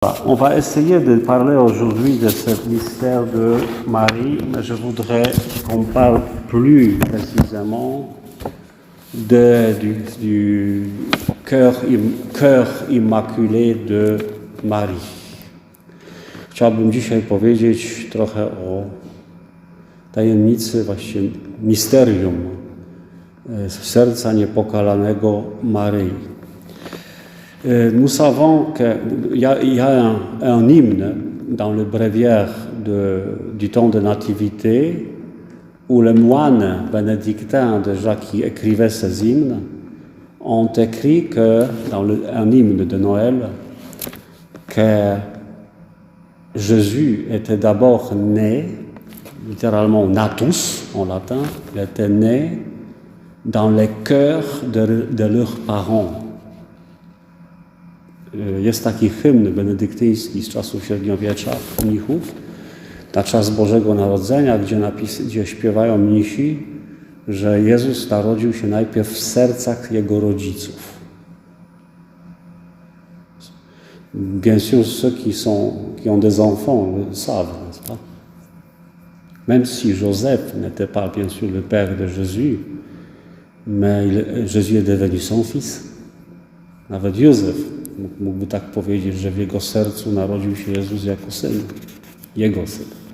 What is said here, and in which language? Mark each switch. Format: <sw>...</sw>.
<fr>Voilà, on va essayer de parler aujourd'hui de ce mystère de Marie, mais je voudrais qu'on parle plus précisément du cœur immaculé de Marii.</fr> <pl>Chciałbym dzisiaj powiedzieć trochę o tajemnicy, właściwie misterium serca niepokalanego Maryi.</pl> <fr>Nous savons qu'il y a un hymne dans le bréviaire du temps de Nativité où les moines bénédictins déjà qui écrivaient ces hymnes ont écrit que, dans un hymne de Noël, que Jésus était d'abord né, littéralement natus en latin, il était né dans les cœurs de leurs parents.</fr> <pl>Jest taki hymn benedyktyński z czasów średniowiecza mnichów na czas Bożego Narodzenia, gdzie śpiewają mnisi, że Jezus narodził się najpierw w sercach Jego rodziców.</pl> <fr>Bien sûr, ceux qui ont des enfants le savent, n'est-ce pas? Même si Joseph n'était pas bien sûr le père de Jésus, mais Jésus est devenu son fils.</fr> <pl>Nawet Józef mógłby tak powiedzieć, że w jego sercu narodził się Jezus jako syn, jego syn.</pl>